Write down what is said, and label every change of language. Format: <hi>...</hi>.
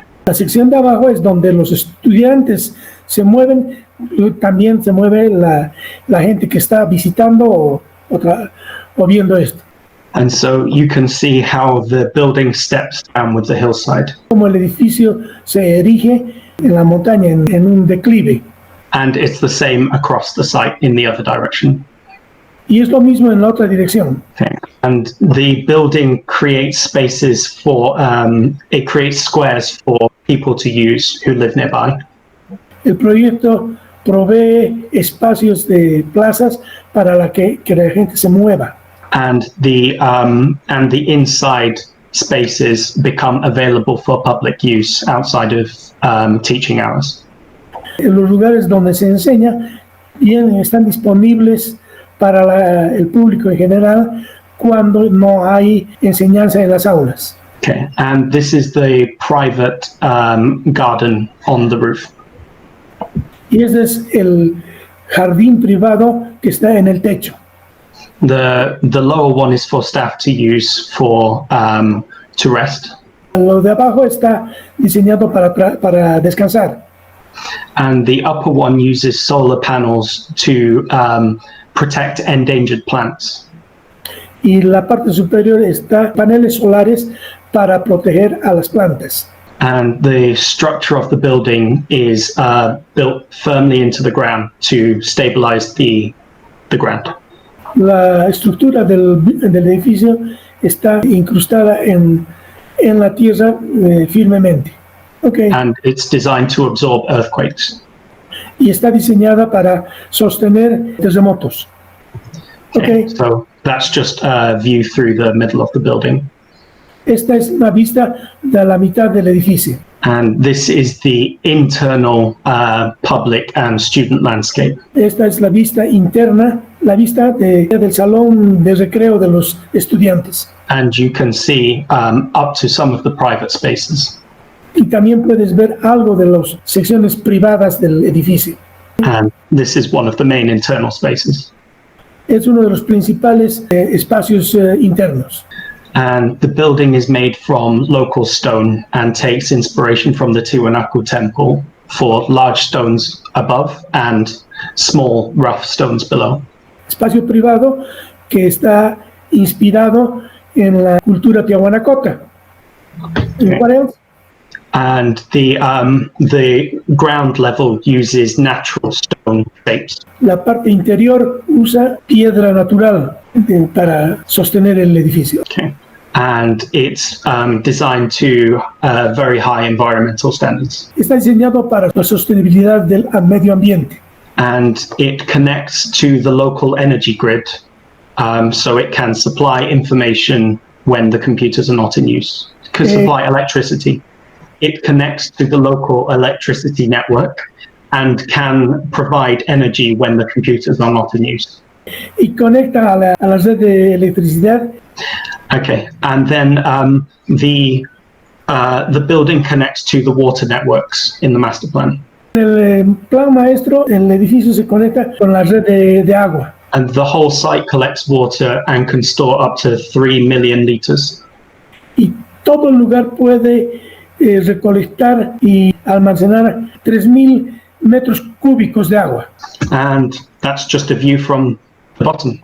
<es>La sección de abajo es donde los estudiantes se mueven, también se mueve la gente que está visitando o viendo esto.</es> <en>And so you can see how the building steps down with the hillside.</en> <es>Como el edificio se erige en la montaña, en un declive.</es> <en>And it's the same across the site in the other direction.</en> <es>Y es lo mismo en la otra dirección.</es> <en>Okay. And the building creates spaces it creates squares for people to use who live nearby.</en> <es>El proyecto provee espacios de plazas para que la gente se mueva.</es> <en>And the inside spaces become available for public use outside of teaching hours.</en> <es>En los lugares donde se enseña están disponibles para el público en general cuando no hay enseñanza en las aulas.</es> <en>Okay, and this is the private garden on the roof.</en> <es>Y este es el jardín privado que está en el techo.</es> <en>The lower one is for staff to use to rest.</en> <es>Lo de abajo está diseñado para descansar.</es> <en>And the upper one uses solar panels to protect endangered plants.</en> <es>Y la parte superior está paneles solares para proteger a las plantas.</es> <en>And the structure of the building is built firmly into the ground to stabilize the ground.</en> <es>La estructura del edificio está incrustada en la tierra firmemente.</es> <en>Okay. And it's designed to absorb earthquakes.</en> <es>Y está diseñada para sostener terremotos.</es> <en>Okay. So that's just a view through the middle of the building.</en> <es>Esta es una vista de la mitad del edificio.</es> <en>And this is the internal public and student landscape.</en> <es>Esta es la vista interna, la vista del salón de recreo de los estudiantes.</es> <en>And you can see up to some of the private spaces.</en> <es>Y también puedes ver algo de las secciones privadas del edificio.</es> <en>And this is one of the main internal spaces.</en> <es>Es uno de los principales espacios internos.</es> <en>And the building is made from local stone and takes inspiration from the Tiwanaku temple for large stones above and small rough stones below.</en> <es>Espacio privado que está inspirado en la cultura tiahuanacota.</es> <en>Okay. What else? And the ground level uses natural stone shapes.</en> <es>La parte interior usa piedra natural para sostener el edificio.</es> <en>Okay. And it's designed to very high environmental standards.</en> <es>Está diseñado para la sostenibilidad del medio ambiente.</es> <en>And it connects to the local energy grid so it can supply information when the computers are not in use. It can supply electricity. It connects to the local electricity network and can provide energy when the computers are not in use.</en> <es>Y conecta a la red de electricidad.</es> <en>Okay, and then the building connects to the water networks in the master plan.</en> <es>En el plan maestro, el edificio se conecta con la red de agua.</es> <en>And the whole site collects water and can store up to 3 million liters.</en> <es>Y todo el lugar puede recolectar y almacenar 3,000 metros cúbicos de agua.</es> <en>And that's just a view from the bottom.</en>